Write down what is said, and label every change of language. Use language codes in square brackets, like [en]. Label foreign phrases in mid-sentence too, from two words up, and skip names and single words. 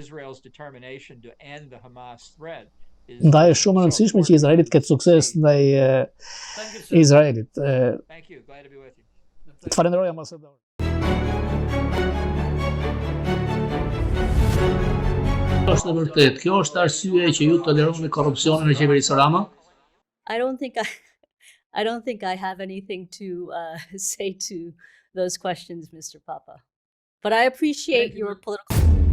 [sq] Ndaj është shumë e rëndësishme që Izraelit ketë sukses ndaj Izraelit. Të falenderoj, ambasador. Është e vërtet, kjo është arsye që ju toleroni korrupsionin në qeverisë Rama? [en] I don't think I have anything to say to those questions, Mr. Papa. But I appreciate your political